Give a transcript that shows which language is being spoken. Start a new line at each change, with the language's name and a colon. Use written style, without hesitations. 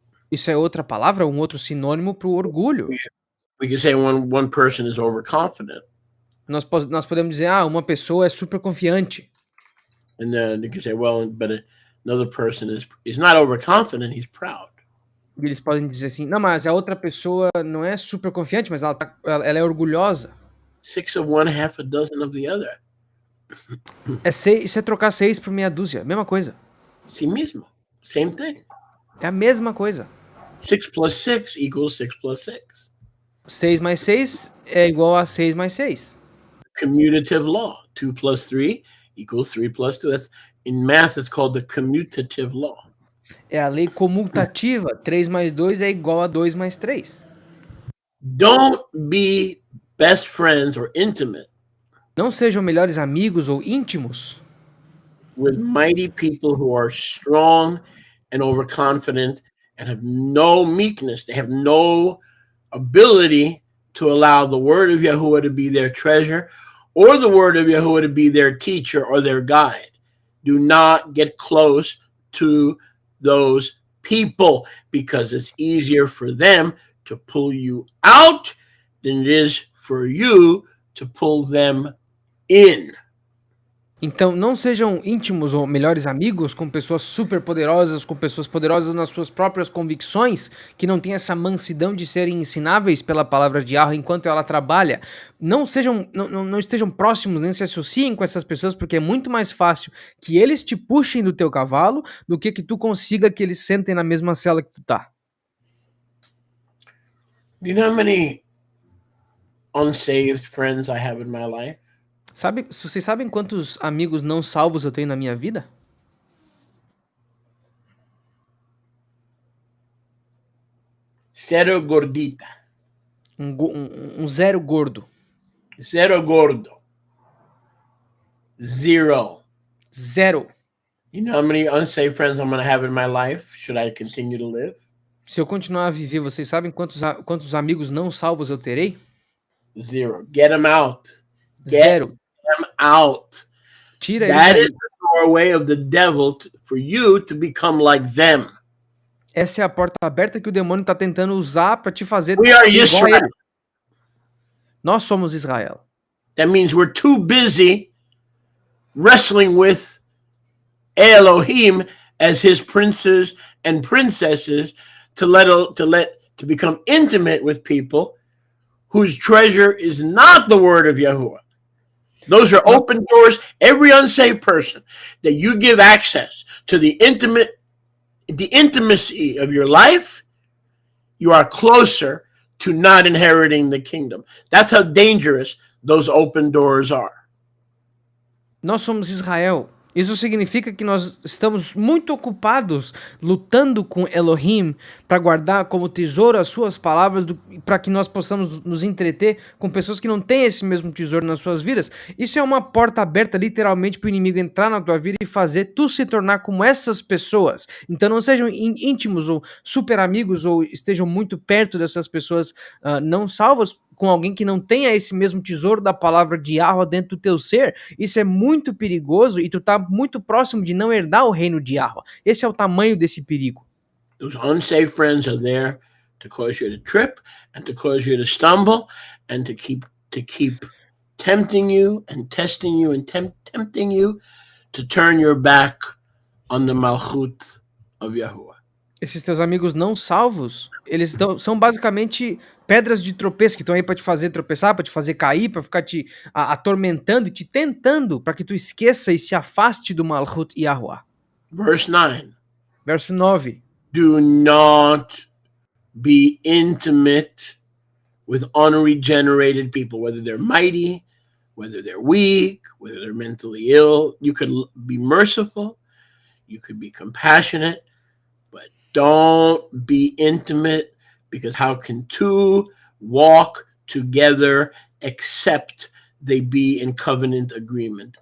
Portuguese: isso é outra palavra, um outro sinônimo para o orgulho.
English: We can say one person is overconfident,
Portuguese: Nós podemos dizer, uma pessoa é super confiante.
English: and then you can say, well, but another person is not overconfident, he's proud.
Portuguese: E eles podem dizer assim, não, mas a outra pessoa não é super confiante, mas ela é orgulhosa.
English: 6 of one, half a dozen of the other.
Portuguese: Isso é trocar 6 por meia dúzia, mesma coisa.
Spanish: Si mismo.
English: Same thing.
Portuguese: É a mesma coisa.
English: 6 plus 6 equals 6 plus 6.
Portuguese: 6 mais 6 é igual a 6 mais 6.
English: Commutative law. 2 plus 3 equals 3 plus 2. That's, in math, it's called the commutative law.
Portuguese: É a lei comutativa. 3 mais 2 é igual a 2 mais 3.
English: Don't be best friends or intimate
Portuguese: Não sejam melhores amigos ou íntimos
English: with mighty people who are strong and overconfident and have no meekness. They have no ability to allow the word of Yahuwah to be their treasure or the word of Yahuwah to be their teacher or their guide. Do not get close to those people because it's easier for them to pull you out than it is for you to pull them in.
Portuguese: Então, não sejam íntimos ou melhores amigos com pessoas super poderosas, com pessoas poderosas nas suas próprias convicções, que não têm essa mansidão de serem ensináveis pela palavra de Yahweh enquanto ela trabalha. Não estejam próximos, nem se associem com essas pessoas, porque é muito mais fácil que eles te puxem do teu cavalo do que tu consiga que eles sentem na mesma cela que tu tá.
English: Do you know how many unsaved friends I have in my life?
Portuguese: Vocês sabem quantos amigos não salvos eu tenho na minha vida?
English: Zero gordita.
Portuguese: Um zero gordo. Zero gordo. Zero. Zero.
English: You know how many unsaved friends I'm going to have in my life? Should I continue to live?
Portuguese: Se eu continuar a viver, vocês sabem quantos amigos não salvos eu terei?
English: Zero. Get them out. Get
Portuguese: Zero.
English: them out.
Portuguese: Tira eles
English: That
Portuguese: daí.
English: is the doorway of the devil for you to become like them.
Portuguese: Essa é a porta aberta que o demônio tá tentando usar para te fazer
English: We are
Portuguese: ser igual a
English: Israel.
Portuguese: ele. Nós somos Israel.
English: That means we're too busy wrestling with Elohim as his princes and princesses to become intimate with people whose treasure is not the word of Yahuwah. Those are open doors. Every unsaved person that you give access to the intimacy of your life, you are closer to not inheriting the kingdom. That's how dangerous those open doors are.
Portuguese: Nós somos Israel. Isso significa que nós estamos muito ocupados lutando com Elohim para guardar como tesouro as suas palavras, para que nós possamos nos entreter com pessoas que não têm esse mesmo tesouro nas suas vidas. Isso é uma porta aberta literalmente para o inimigo entrar na tua vida e fazer tu se tornar como essas pessoas. Então não sejam íntimos ou super amigos ou estejam muito perto dessas pessoas não salvas, com alguém que não tenha esse mesmo tesouro da palavra de Yahweh dentro do teu ser. Isso é muito perigoso e tu tá muito próximo de não herdar o reino de Yahweh. Esse é o tamanho desse perigo.
English: Those unsaved friends are there to cause you to trip and to cause you to stumble and to keep tempting you and testing you and tempting you to turn your back on the malchut of Yahuwah.
Portuguese: Esses teus amigos não salvos, eles são basicamente pedras de tropeço que estão aí para te fazer tropeçar, para te fazer cair, para ficar te atormentando e te tentando para que tu esqueça e se afaste do Malchut Yahuwah.
English: Verse 9.
Portuguese: Verso 9.
English: Do not be intimate with unregenerated people, whether they're mighty, whether they're weak, whether they're mentally ill. You could be merciful, you could be compassionate, but don't be intimate, because how can two walk together except they be in covenant agreement?